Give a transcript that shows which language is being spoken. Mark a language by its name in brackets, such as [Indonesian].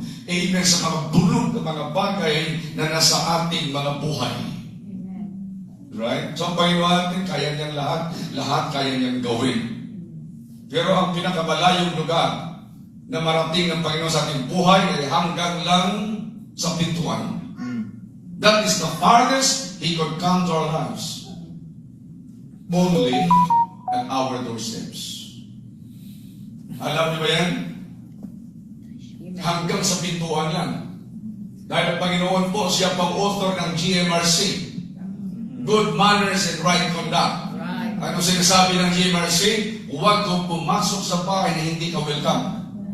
[Filipino] Amen sa mga bulog na mga bagay na nasa ating mga buhay. [English] Right? [Filipino] So ang Panginoon natin, kaya niyang lahat kaya niyang gawin. Pero ang pinakamalayong lugar na marating ng Panginoon sa ating buhay ay hanggang lang sa pintuan. [English] That is the farthest He could come to our lives. Only at our doorsteps. [Filipino] Alam niyo ba yan? Hanggang sa pintuan lang. Dahil ang Panginoon po, siya pang author ng GMRC. [English] Good Manners and Right Conduct. [Filipino] Ano sinasabi ng GMRC? Huwag kang pumasok sa bahay na hindi ka welcome.